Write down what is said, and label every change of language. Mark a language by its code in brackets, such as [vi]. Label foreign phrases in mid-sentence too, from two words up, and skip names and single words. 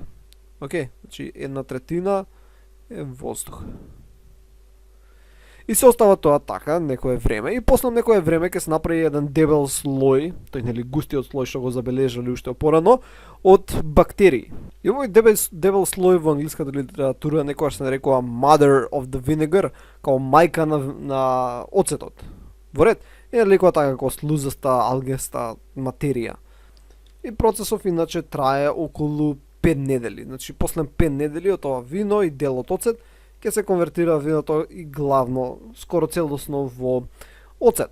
[mk] Океј, значи 1/3 е воздух. И се остава тоа така некое време и после некое време ќе се направи еден дебел слој, тој густиот слој што го забележале уште порано, од бактерии. И овој дебел слој во англиската литература некогаш се нарекува [en] mother of the vinegar, [mk] као мајка на оцетот. Во ред, е нарекува така како слузаста, алгеста материја. И процесов иначе трае околу 5 недели. Значи после 5 недели од ова вино и дел од оцет ќе се конвертира виното и главно скоро целосно во оцет.